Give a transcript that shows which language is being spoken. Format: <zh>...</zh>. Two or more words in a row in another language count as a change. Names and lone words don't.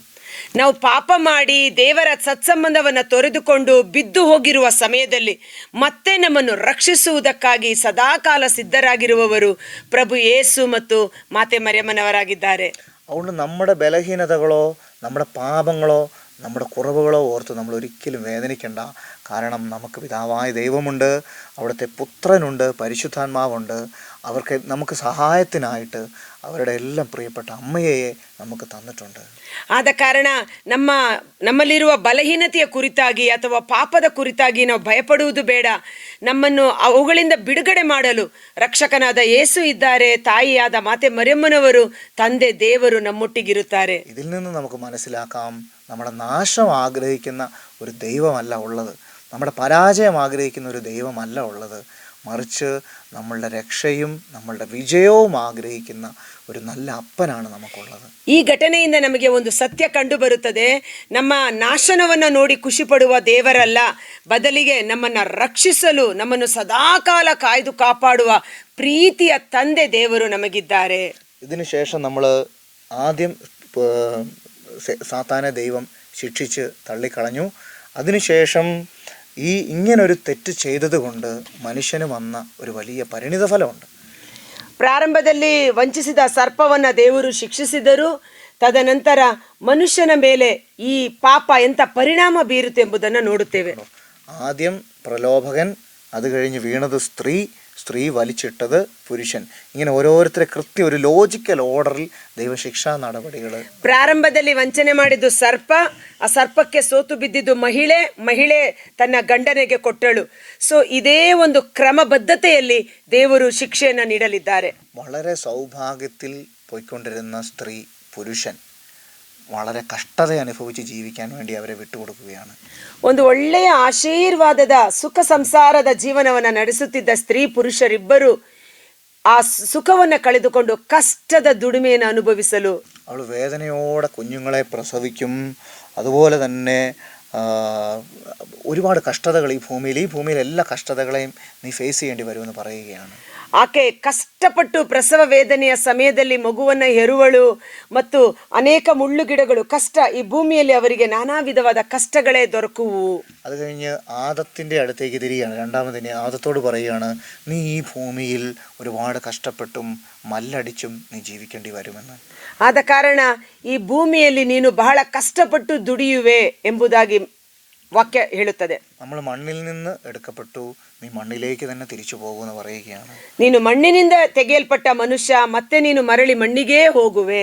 <kn>ನಾವು ಪಾಪ ಮಾಡಿ ದೇವರ ಸತ್ಸಂಬಂಧವನ್ನು ತೊರೆದುಕೊಂಡು ಬಿದ್ದು ಹೋಗಿರುವ ಸಮಯದಲ್ಲಿ ಮತ್ತೆ ನಮ್ಮನ್ನು ರಕ್ಷಿಸುವುದಕ್ಕಾಗಿ ಸದಾಕಾಲ ಸಿದ್ಧರಾಗಿರುವವರು ಪ್ರಭು ಯೇಸು ಮತ್ತು ಮಾತೆ ಮರಿಯಮ್ಮನವರಾಗಿದ್ದಾರೆ.</kn> <ml>അതുകൊണ്ട് നമ്മുടെ ബലഹീനതകളോ നമ്മുടെ പാപങ്ങളോ നമ്മുടെ കുറവുകളോ ഓർത്ത് നമ്മൾ ഒരിക്കലും വേദനിക്കേണ്ട. കാരണം നമുക്ക് പിതാവായ ദൈവമുണ്ട്, അവിടുത്തെ പുത്രനുണ്ട്, പരിശുദ്ധാത്മാവുണ്ട്. നമുക്ക് സഹായത്തിനായിട്ട് അവരുടെ എല്ലാം പ്രിയപ്പെട്ട ಅಮ್ಮയെ നമുക്ക് തന്നിട്ടുണ്ട്.</ml> <kn>ಆದ ಕಾರಣ ನಮ್ಮಲ್ಲಿರುವ ಬಲಹೀನತೆಯ ಕುರಿತಾಗಿ ಅಥವಾ ಪಾಪದ ಕುರಿತಾಗಿ ನಾವು ಭಯಪಡುವುದು ಬೇಡ. ನಮ್ಮನ್ನು ಅವುಗಳಿಂದ ಬಿಡುಗಡೆ ಮಾಡಲು ರಕ್ಷಕನಾದ ಯೇಸು ಇದ್ದಾರೆ. ತಾಯಿಯಾದ ಮಾತೆ ಮರಿಯಮ್ಮನವರು, ತಂದೆ ದೇವರು ನಮ್ಮೊಟ್ಟಿಗಿರುತ್ತಾರೆ.</kn> <ml>ഇതിൽ നിന്ന് നമുക്ക് മനസ്സിലാക്കാം, നമ്മുടെ നാശം ആഗ്രഹിക്കുന്ന ഒരു ദൈവമല്ല ഉള്ളത്, നമ്മുടെ പരാജയം ആഗ്രഹിക്കുന്ന ഒരു ദൈവമല്ല ഉള്ളത്, മറിച്ച് നമ്മളുടെ രക്ഷയും നമ്മളുടെ വിജയവും ആഗ്രഹിക്കുന്ന ഒരു നല്ല അപ്പനാണ് നമുക്കുള്ളത്.</ml> <kn>ಈ ಘಟನೆಯಿಂದ ನಮಗೆ ಒಂದು ಸತ್ಯ ಕಂಡು ಬರುತ್ತದೆ. ನಮ್ಮ ನಾಶನವನ್ನು ನೋಡಿ ಖುಷಿ ಪಡುವ ದೇವರಲ್ಲ, ಬದಲಿಗೆ ನಮ್ಮನ್ನು ರಕ್ಷಿಸಲು ನಮ್ಮನ್ನು ಸದಾಕಾಲ ಕಾಯ್ದು ಕಾಪಾಡುವ ಪ್ರೀತಿಯ ತಂದೆ ದೇವರು ನಮಗಿದ್ದಾರೆ.</kn> <ml>ഇതിനു ശേഷം നമ്മൾ ആദ്യം സാത്താനെ ദൈവം ശിക്ഷിച്ച് തള്ളിക്കളഞ്ഞു. അതിനുശേഷം ഇങ്ങനൊരു തെറ്റ് ചെയ്തതുകൊണ്ട് മനുഷ്യന് വന്ന ഒരു വലിയ പരിണിതഫലമുണ്ട്.</ml> <kn>ಪ್ರಾರಂಭದಲ್ಲಿ ವಂಚಿಸಿದ ಸರ್ಪವನ್ನ ದೇವರು ಶಿಕ್ಷಿಸಿದರು. ತದನಂತರ ಮನುಷ್ಯನ ಮೇಲೆ ಈ ಪಾಪ ಎಂಥ ಪರಿಣಾಮ ಬೀರುತ್ತೆ ಎಂಬುದನ್ನು ನೋಡುತ್ತೇವೆ.</kn> <ml>ആദ്യം പ്രലോഭകൻ, അത് കഴിഞ്ഞ് വീണത് സ്ത്രീ വലിച്ചിട്ടത് പുരുഷൻ. ഇങ്ങനെ ഓരോരുത്തരെ കൃത്യം ഒരു</ml> <en>logical order</en> <ml>ദൈവശിക്ഷാ നടപടികൾ.</ml> <kn>ಪ್ರಾರಂಭದಲ್ಲಿ ವಂಚನೆ ಮಾಡಿದ್ದು ಸರ್ಪ, ಆ ಸರ್ಪಕ್ಕೆ ಸೋತು ಬಿದ್ದಿದ್ದು ಮಹಿಳೆ ತನ್ನ ಗಂಡನಿಗೆ ಕೊಟ್ಟಳು. ಸೊ ಇದೇ ಒಂದು ಕ್ರಮಬದ್ಧತೆಯಲ್ಲಿ ದೇವರು ಶಿಕ್ಷೆಯನ್ನು ನೀಡಲಿದ್ದಾರೆ.</kn> <ml>വളരെ സൗഭാഗ്യത്തിൽ പോയിക്കൊണ്ടിരുന്ന സ്ത്രീ, പുരുഷൻ വളരെ കഷ്ടത അനുഭവിച്ച് ജീവിക്കാൻ വേണ്ടി അവരെ വിട്ടുകൊടുക്കുകയാണ്.</ml> <kn>ಒಂದು ಒಳ್ಳೆಯ ಆಶೀರ್ವಾದದ ಸುಖ ಸಂಸಾರದ ಜೀವನವನ್ನು ನಡೆಸುತ್ತಿದ್ದ ಸ್ತ್ರೀ ಪುರುಷರಿಬ್ಬರು ಆ ಸುಖವನ್ನು ಕಳೆದುಕೊಂಡು ಕಷ್ಟದ ದುಡಿಮೆಯನ್ನು ಅನುಭವಿಸಲು</kn> <ml>അവൾ വേദനയോടെ കുഞ്ഞുങ്ങളെ പ്രസവിക്കും. അതുപോലെ തന്നെ ഒരുപാട് കഷ്ടതകൾ ഈ ഭൂമിയിൽ എല്ലാ കഷ്ടതകളെയും നീ ഫേസ് ചെയ്യേണ്ടി വരുമെന്ന് പറയുകയാണ്.</ml> <kn>ಆಕೆ ಕಷ್ಟಪಟ್ಟು ಪ್ರಸವ ವೇದನೆಯ ಸಮಯದಲ್ಲಿ ಮಗುವನ್ನ ಹೆರುವಳು ಮತ್ತು ಅನೇಕ ಮುಳ್ಳುಗಿಡಗಳು ಕಷ್ಟ, ಈ ಭೂಮಿಯಲ್ಲಿ ಅವರಿಗೆ ನಾನಾ ವಿಧವಾದ ಕಷ್ಟಗಳೇ ದೊರಕುವು.</kn> <ml>അത് കഴിഞ്ഞ് ആദത്തിന്റെ അടുത്തേക്ക് തിരികെയാണ്. രണ്ടാമതിന് ആദത്തോട് പറയുകയാണ്, നീ ഈ ഭൂമിയിൽ ഒരുപാട് കഷ്ടപ്പെട്ടും മല്ലടിച്ചും നീ ജീവിക്കേണ്ടി വരുമെന്ന്.</ml> <kn>ಆದ ಕಾರಣ ಈ ಭೂಮಿಯಲ್ಲಿ ನೀನು ಬಹಳ ಕಷ್ಟಪಟ್ಟು ದುಡಿಯುವೆ ಎಂಬುದಾಗಿ ವಾಕ್ಯ ಹೇಳುತ್ತದೆ.</kn> <ml>നമ്മൾ മണ്ണിൽ നിന്ന് എടുക്കപ്പെട്ടു, നീ മണ്ണിലേക്ക് തന്നെ തിരിച്ചു പോകുമെന്ന് പറയുകയാണ്.</ml> <kn>ನೀನು ಮಣ್ಣಿನಿಂದ ತೆಗೆಯಲ್ಪಟ್ಟ ಮನುಷ್ಯ, ಮತ್ತೆ ನೀನು ಮರಳಿ ಮಣ್ಣಿಗೇ ಹೋಗುವೆ.</kn>